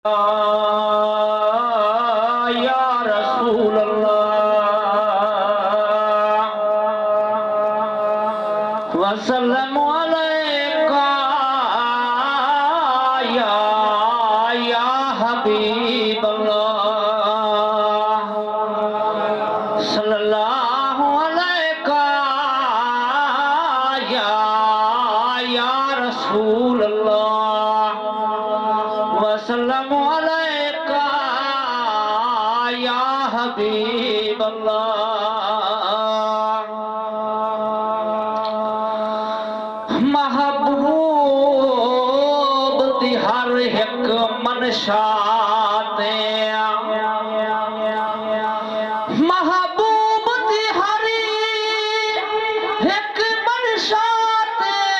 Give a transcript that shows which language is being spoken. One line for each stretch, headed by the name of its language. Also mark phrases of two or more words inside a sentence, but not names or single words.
Arabic: يا رسول الله وسلام عليك يا حبيب الله صلى الله عليك يا رسول الله وسلام عليك يا حبيب الله.
Punjabi: महबूब दी हर एक मनशा ते महबूब दी हर एक मनशा ते